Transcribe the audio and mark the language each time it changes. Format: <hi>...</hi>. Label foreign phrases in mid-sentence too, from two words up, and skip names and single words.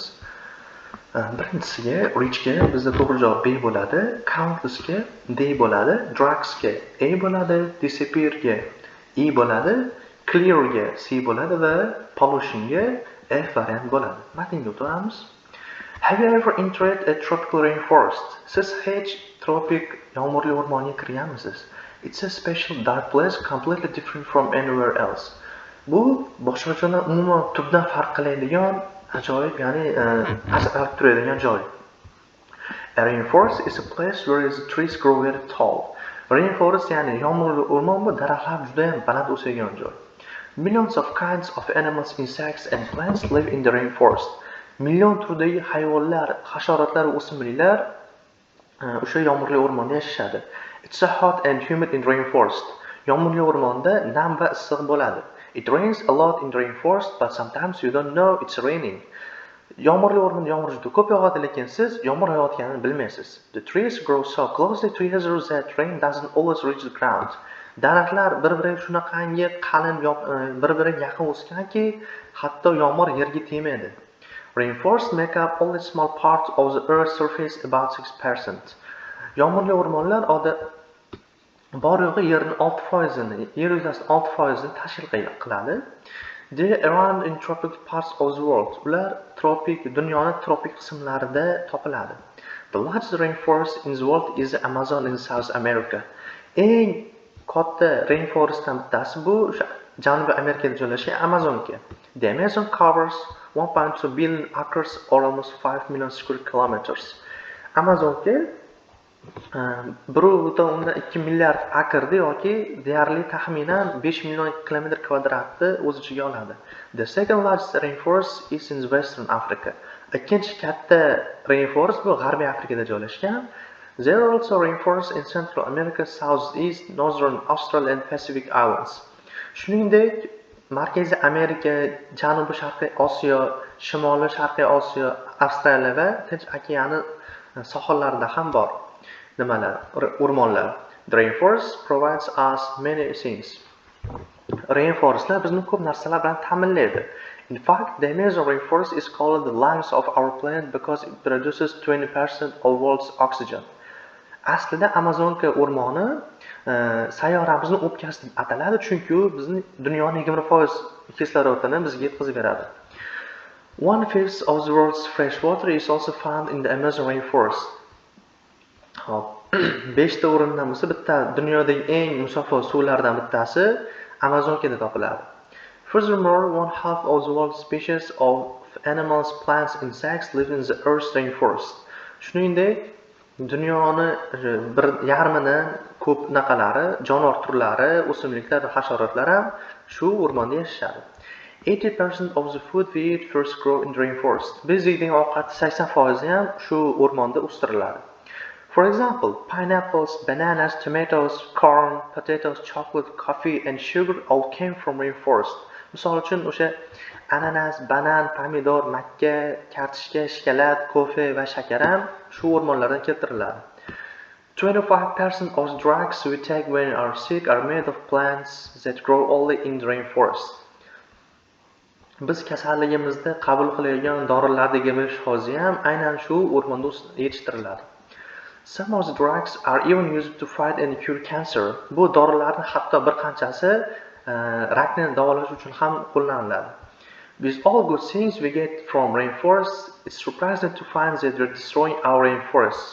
<uz>Birinchisiga richga bizda to'g'ri javob B bo'ladi, countlessga D bo'ladi, drugsga A bo'ladi, disappearga E bo'ladi, clearga C bo'ladi va pollutionga F variant bo'ladi. Matnga o'tamiz.</uz> <en>Have you ever entered a tropical rainforest?</en> <uz>Siz hech tropik yomg'irli o'rmonga kirganmisiz?</uz> <en>It's a special dark place completely different from anywhere else.</en> <uz>Bu boshqachadan umuman tubdan farq qiladigan ajoyib, ya'ni ajralib turadigan joy.</uz> <en>A rainforest is a place where the trees grow very tall.</en> <uz>Rainforest ya'ni yomg'irli o'rmon bu, daraxtlar juda ham baland o'sadigan joy.</uz> <en>Millions of kinds of animals, insects and plants live in the rainforest.</en> <uz>Million turdagi hayvonlar, hasharotlar va o'simliklar o'sha yomg'irli o'rmonda yashashadi.</uz> <en>It's a hot and humid in rainforest.</en> <uz>Yomg'irli o'rmonda nam va issiq bo'ladi.</uz> <en>It rains a lot in the rainforest, but sometimes you don't know it's raining.</en> <uz>Yomg'irli o'rmonda yomg'ir juda ko'p yog'adi, lekin siz yomg'ir yog'ayotganini bilmaysiz.</uz> <en>The trees grow so closely together that rain doesn't always reach the ground.</en> <uz>Daraxtlar bir-biriga shunaqangi qalin, bir-biriga yaqin o'sganki, hatto yomg'ir yerga tegmaydi.</uz> <en>Rainforests make up only small part of the earth's surface, about 6%.</en> <uz>Yomg'irli o'rmonlar bor yo'g'i yerning 6%ni, yer yuzasining 6%ni tashkil qiladi.</uz> <en>They around in tropical parts of the world.</en> <uz>Ular dunyoning tropik qismlarida topiladi.</uz> <en>The largest rainforest in the world is the Amazon in South America.</en> <uz>Eng katta rainforestdan bittasi bu Janubiy Amerikada joylashgan Amazonka.</uz> <en>The Amazon covers 1.2 billion acres or almost 5 million square kilometers.</en> <uz>Amazonka 1.2 milliard akrni yoki deyarli taxminan 5 million kilometr kvadratni o'z ichiga oladi.</uz> <en>The second largest rainforest is in Western Africa.</en> <uz>Ikkinchi katta rainforest bu G'arbiy Afrikada joylashgan.</uz> <en>There are also rainforests in Central America, Southeast, Northern Australia and Pacific Islands.</en> <uz>Shuningdek, Markaziy Amerika, Janubiy Sharqiy Osiyo, Shimoliy Sharqiy Osiyo, Avstraliya va Tinch okeani sohillarida ham bor. O'rmonlar.</uz> <en>The rainforest provides us many things.</en> <uz>Rainforestlar bizni ko'p narsalar bilan ta'minlaydi.</uz> <en>In fact, the Amazon rainforest is called the lungs of our planet because it produces 20% of world's oxygen.</en> <uz>Aslida Amazonka o'rmoni sayyoramizni o'pkasi deb ataladi, chunki u bizning dunyoning 20% kislorodini bizga yetkazib beradi.</uz> <en>1/5 of the world's fresh water is also found in the Amazon rainforest.</en> <uz>5 ta o'rindan bo'lsa, bitta dunyodagi eng musaffo suvlardan bittasi Amazonkada topiladi.</uz> <en>Furthermore, 1/2 of the world's species of animals, plants, insects live in the Earth's rainforest.</en> <uz>Shuningdek, dunyoni 1/2dan ko'p naqalari, jonivor turlari, o'simliklar va hasharotlar ham shu o'rmonda yashashadi.</uz> <en>80% of the food we eat first grow in the rainforest.</en> <uz>Biz yeydigan ovqat 80% ham shu o'rmonda o'stiriladi.</uz> <en>For example, pineapples, bananas, tomatoes, corn, potatoes, chocolate, coffee and sugar all came from rainforest.</en> <uz>Misol uchun o'sha ananas, banan, pomidor, makka, kartoshka, shokolad, kofe va shakar ham shu o'rmonlardan keltiriladi.</uz> <en>25% of the drugs we take when we are sick are made of plants that grow only in the rainforest.</en> <uz>Biz kasalligimizda qabul qilayotgan dorilardagi shozi ham aynan shu o'rmonda yetishtiriladi.</uz> <en>Some of the drugs are even used to fight and cure cancer.</en> <uz>Bu dorilarning hatto bir qanchasi rakni davolash uchun ham qo'llaniladi.</uz> <en>With all good things we get from rainforests, it's surprising to find that we're destroying our rainforests.</en>